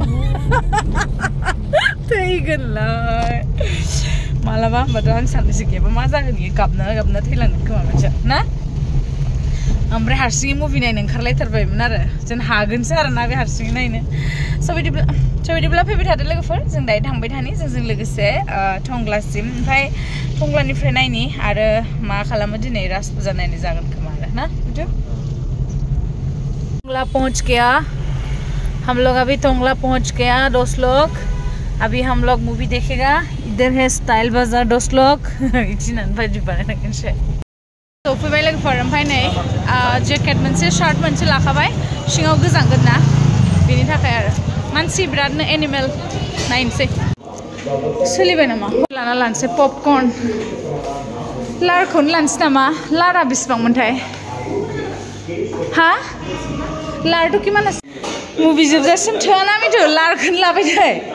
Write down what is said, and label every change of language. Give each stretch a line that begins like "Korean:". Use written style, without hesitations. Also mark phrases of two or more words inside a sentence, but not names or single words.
Bodo: थैगोनलाय मालाबा होनबाथ' आं साननैसो गैयाबा मा जागोन इयो गाबना थैलांगोन खोमा मानसिया ना ओमफ्राय हारसिङै मुभि नायनो ओंखारलायथारबायमोन आरो जों हागोनसो आरोना बे हारसिङै नायनो स' बिदिब्ला फैबाय थादो लोगोफोर जों दायो थांबाय थानि जोंजों लोगोसे टंलासिम ओमफ्राय टंलानिफ्राय नायनि आरो मा खालामो दिनै राज फुजा नायनो जागोन खोमा आरो ना मिथु
Hindi: टंला पहुंच गया हम लोग अभी टंला पहुंच गया 2 लोग अभी हम लोग मूवी देखेगा इधर है स्टाइल बाजार 2 लोग
Bodo: इथिनानै बायदि बानायनांगोनसो सफैबाय लोगोफोर ओमफ्राय नै जेकेट मोनसे शार्ट मोनसे लाखाबाय सिङाव गोजांगोन ना बेनि थाखाय आरो मानसि बिरादनो एनिमेल नायनोसै सोलिबाय नामा लाना लानोसै पपकर्न लारखौनो लानोसै नामा लारा बेसेबांमोनथाय हा लारथ' किमान আছে मुभि जोबजासिम थोआना मिथु लारखौनो लाबाय थाय